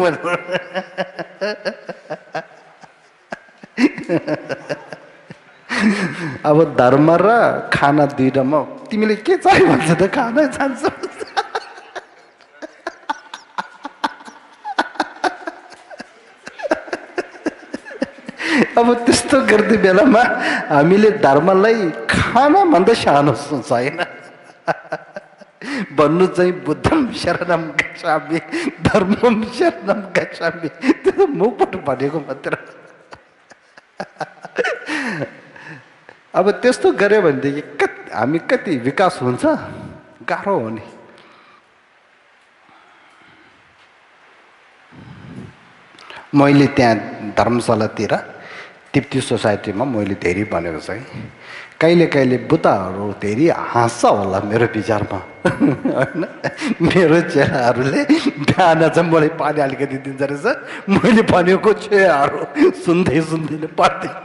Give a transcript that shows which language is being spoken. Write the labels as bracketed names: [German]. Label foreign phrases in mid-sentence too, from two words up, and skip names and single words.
[Nepali] अब धर्म र खाना दुईटामा तिमीले के चाहियो भन्छ त खानै चाहन्छ अब त्यस्तो गर्ने बेलामा हामीले धर्मलाई खानाभन्दा सानो सोच होइन भन्नु चाहिँ [Pali] बुद्धम शरणम गच्छामि धर्मम शरणम गच्छामि [Nepali] त्यो त मुखबाट भनेको मात्र अब त्यस्तो गऱ्यो भनेदेखि हामी कति विकास हुन्छ गाह्रो हो नि मैले त्यहाँ धर्मशालातिर तिप्ती सोसाइटीमा मैले धेरै भनेको चाहिँ कहिले बुद्धहरू धेरै हाँस्छ होला मेरो विचारमा होइन मेरो चेलाहरूले बिहान चाहिँ मलाई पानी अलिकति दिन्छ रहेछ मैले भनेको छेहरू सुन्दै पढ्दै